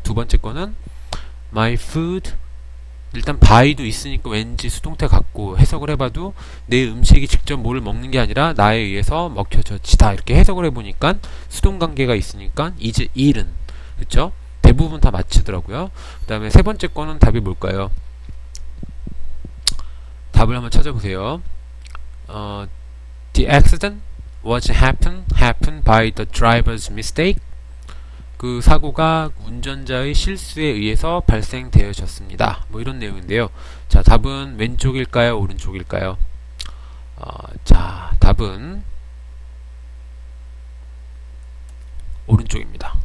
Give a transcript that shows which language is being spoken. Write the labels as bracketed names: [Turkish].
[Korean] 두 번째 거는 [English] my food. [Korean] 일단 by도 있으니까 왠지 수동태 같고, 해석을 해봐도 내 음식이 직접 뭘 먹는 게 아니라 나에 의해서 먹혀져지다. 이렇게 해석을 해보니까 수동관계가 있으니까 [English] is eaten. [Korean] 그쵸? 대부분 다 맞히더라고요. 그 다음에 세 번째 거는 답이 뭘까요? 답을 한번 찾아보세요. [English] The accident was happened by the driver's mistake. [Korean] 그 사고가 운전자의 실수에 의해서 발생되어졌습니다. 뭐 이런 내용인데요. 자, 답은 왼쪽일까요? 오른쪽일까요? 자, 답은 오른쪽입니다.